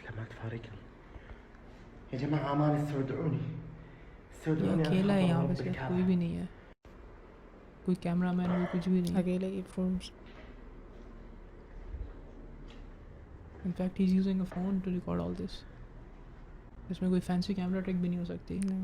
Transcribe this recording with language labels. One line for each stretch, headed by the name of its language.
Arabic: تفارقني يا جماعة، أمان استودعوني
Hindi: ये अकेला है यहाँ पे, सिर्फ कोई भी नहीं है, कोई कैमरा मैन भी कुछ भी नहीं, अकेले ही phone.
English: In fact he's using a phone to record all this.
Hindi: इसमें कोई फैंसी कैमरा ट्रिक भी नहीं हो सकती।